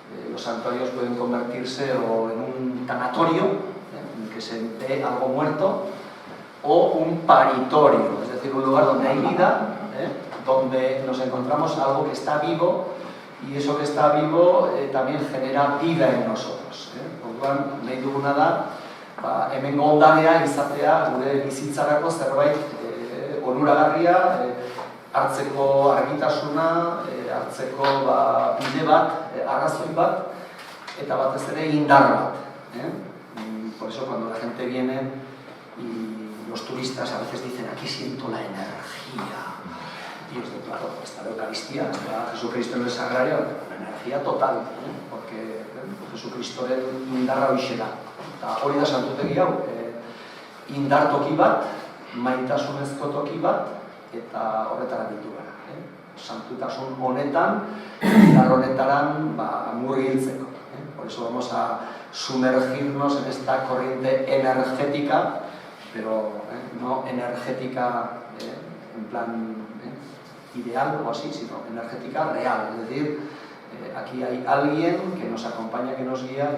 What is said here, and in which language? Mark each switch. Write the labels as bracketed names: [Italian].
[Spanish] Los santuarios pueden convertirse o en un tanatorio, en el que se ve algo muerto, o un paritorio, es decir, un lugar donde hay vida, donde nos encontramos algo que está vivo, y eso que está vivo también genera vida en nosotros. [Basque] Orduan, nahi duguna da, hemengo ondarea izatea gure bizitzarako zerbait onuragarria, hartzeko argitasuna, hartzeko bide bat, arrazoi bat, eta batez ere indar bat. [Spanish] Por eso cuando la gente viene y los turistas a veces dicen aquí siento la energía, y esto, claro, está la Eucaristía, está Jesucristo en el Sagrario, la energía total, porque [Basque] Jesucristoren indarra hoxe da. Eta hori da santutegi hau, indar toki bat, maitasunezko toki bat, eta horretara ditu gara. Santutasun honetan, indar honetaran murgiltzeko. [Spanish] Por eso vamos a sumergirnos en esta corriente energética, pero no energética en plan ideal o así, sino energética real. Es decir, aquí hay alguien que nos acompaña, que nos guía.